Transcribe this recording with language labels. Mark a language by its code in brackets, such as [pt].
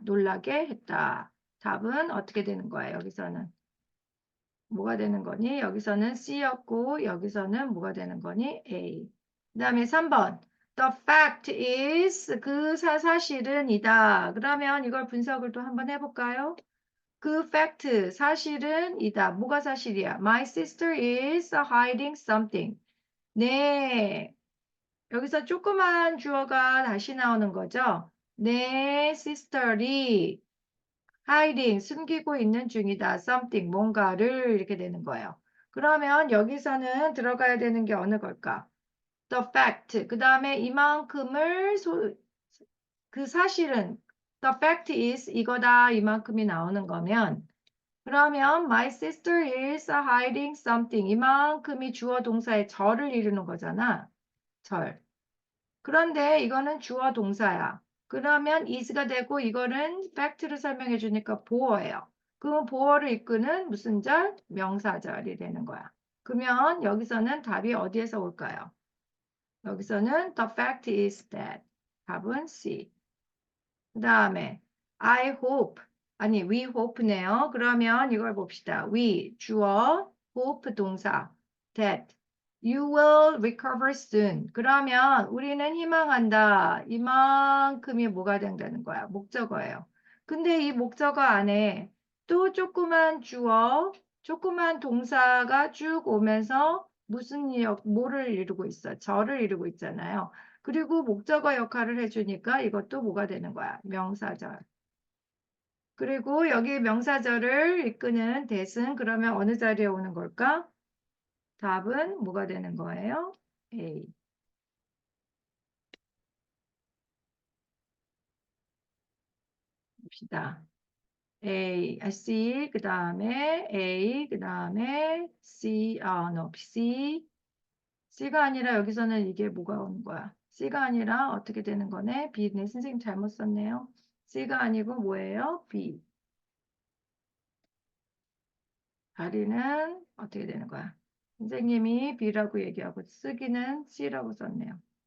[ko] 놀라게 했다. 답은 어떻게 되는 거야? 여기서는 뭐가 되는 거니? 여기서는 C였고 여기서는 뭐가 되는 거니? A. 그 다음에 3번. [en] The fact is [ko] 그 사실은 이다. 그러면 이걸 분석을 또 한번 해볼까요? 그 fact 사실은 이다. 뭐가 사실이야? [en] My sister is hiding something. [ko] 네. 여기서 조그만 주어가 다시 나오는 거죠. 내 sister이 hiding, 숨기고 있는 중이다. something, 뭔가를 이렇게 되는 거예요. 그러면 여기서는 들어가야 되는 게 어느 걸까? [en] the fact. [ko] 그 다음에 이만큼을 그 사실은 [en] the fact is [ko] 이거다. 이만큼이 나오는 거면 그러면 [en] my sister is hiding something. [ko] 이만큼이 주어 동사의 절을 이루는 거잖아. 절. 그런데 이거는 주어 동사야. 그러면 is가 되고 이거는 fact를 설명해 주니까 보어예요. 그럼 보어를 이끄는 무슨 절? 명사절이 되는 거야. 그러면 여기서는 답이 어디에서 올까요? [en] 여기서는 the fact is that. [ko] 답은 C. 그 다음에 [en] I hope. [ko] 아니, we hope네요. 그러면 이걸 봅시다. [en] we, 주어, hope 동사, that you will recover soon. [ko] 그러면 우리는 희망한다. 이만큼이 뭐가 된다는 거야? 목적어예요. 근데 이 목적어 안에 또 조그만 주어, 조그만 동사가 쭉 오면서 뭐를 이루고 있어? 절을 이루고 있잖아요. 그리고 목적어 역할을 해주니까 이것도 뭐가 되는 거야? 명사절. 그리고 여기 명사절을 이끄는 대신 그러면 어느 자리에 오는 걸까? 답은 뭐가 되는 거예요? A. 봅시다. C, 그 다음에 A, 그 다음에 C, no, C. C가 아니라 여기서는 이게 뭐가 오는 거야? C가 아니라 어떻게 되는 거네? B네. 선생님 잘못 썼네요. C가 아니고 뭐예요? B. 다리는 어떻게 되는 거야? 선생님이 B라고 얘기하고 쓰기는 C라고 썼네요.